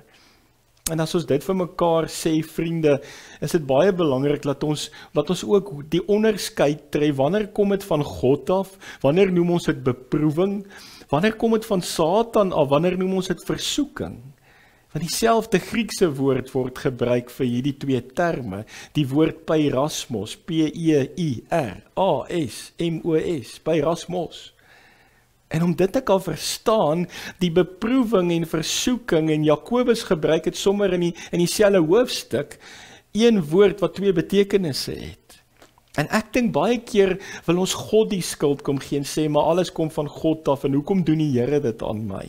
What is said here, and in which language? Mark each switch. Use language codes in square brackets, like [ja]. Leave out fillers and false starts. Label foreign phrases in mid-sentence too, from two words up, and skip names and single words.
[af] En as ons dit vir mekaar sê, vriende, is dit baie belangrik dat ons ook die onderskeid tref, wanneer kom dit van God af, wanneer noem ons dit beproewing, wanneer kom dit van Satan af, wanneer noem ons dit versoeking. Want dieselfde Griekse woord word gebruik vir hierdie twee terme, die woord peirasmos, P-E-I-R-A-S-M-O-S, peirasmos. En om dit te kan verstaan, die beproewing en versoeking, en Jakobus gebruik het sommer in dieselfde hoofstuk, een woord wat twee betekenisse het. En ek dink baie keer wil ons God die skuld kom gee en sê, maar alles kom van God af, en hoekom doen die Here dit aan my?